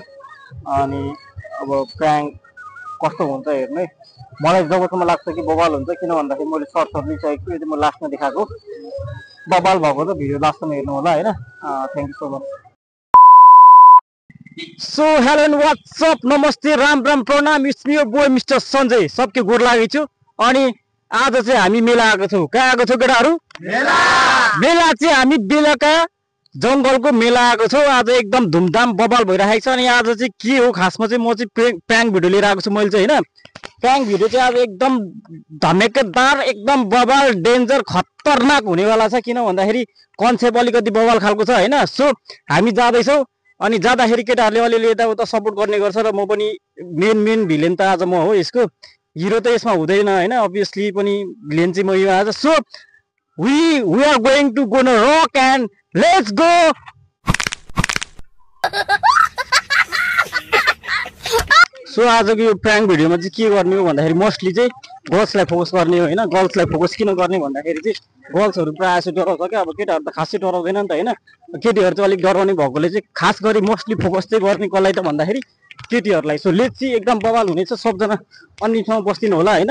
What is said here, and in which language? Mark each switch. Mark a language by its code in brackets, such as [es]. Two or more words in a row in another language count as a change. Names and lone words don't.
[ne] अनि अब प्र्याङ्क कस्तो हुन्छ हेर्नु है। मलाई जबसम्म लाग्छ कि बवाल हुन्छ, किन भन्दाखेरि मैले सर्टहरू लिइसकेको छु। यो चाहिँ म लास्टमा देखाएको बवाल भएको त भिडियो लास्टमा हेर्नु होला होइन। [en] Thank you so much. So hello and what's up, नमस्ते, राम राम, प्रणाम। It's me your boy Mister Sanjay. [bho] सबके गोड लागेको छु। [ne] अनि आज चाहिँ हामी मेला आएको छौँ। कहाँ आएको छौँ केटाहरू? मेला चाहिँ हामी बेलुका जङ्गलको मेला आएको छौँ। आज एकदम धुमधाम बवाल भइरहेको छ। अनि आज चाहिँ के हो खासमा चाहिँ म चाहिँ [en] prank video [ne] लिएर आएको छु मैले चाहिँ होइन। [en] prank video [ne] चाहिँ आज एकदम धमेकेदार, एकदम बवाल, डेन्जर, खतरनाक हुनेवाला छ। किन भन्दाखेरि कन्सेप्ट अलिकति बवाल खालको छ होइन। सो हामी जाँदैछौँ। अनि जाँदाखेरि केटाहरूले अलिअलि यताउता सपोर्ट गर्ने गर्छ र म पनि [en] main villain [ne] त आज म हो यसको। हिरो त यसमा हुँदैन होइन, अभियसली पनि भिलेन चाहिँ म यो आज। [en] सो we are going to go rock and let's go. [ne] सो आजको यो [en] prank video [ne] चाहिँ के गर्ने हो भन्दाखेरि मोस्टली चाहिँ गर्ल्सलाई फोकस गर्ने हो होइन। गर्ल्सलाई फोकस किन गर्ने भन्दाखेरि चाहिँ गर्ल्सहरू प्रायः जस्तो डराउँछ क्या। अब केटाहरू त खासै डराउँदैन नि त होइन। केटीहरू चाहिँ अलिक डराउने भएकोले चाहिँ खास गरी मोस्टली फोकस चाहिँ गर्ने कसलाई त भन्दाखेरि केटीहरूलाई। [en] So let's see, [ne] एकदम बवाल हुनेछ। सबजना अन्तिमसम्म बस्दिनु होला होइन।